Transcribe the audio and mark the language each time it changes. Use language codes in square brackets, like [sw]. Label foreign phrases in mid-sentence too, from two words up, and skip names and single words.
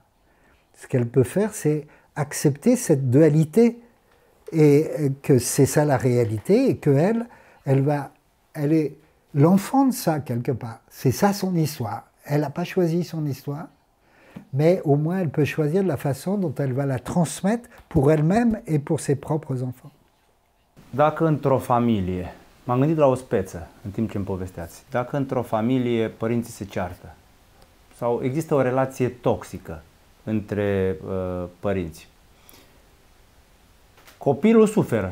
[fr] Ce qu'elle peut faire, c'est accepter cette dualité et que c'est ça la réalité et qu'elle, elle est l'enfant de ça quelque part. C'est ça son histoire. Elle n'a pas choisi son histoire, mais au moins elle peut choisir la façon dont elle va la transmettre pour elle-même et pour ses propres enfants. [ro] Dacă într-o familie, m-am gândit la o speță în timp ce îmi povesteați, dacă într-o familie părinții se ceartă sau există o relație toxică între părinți, copilul suferă.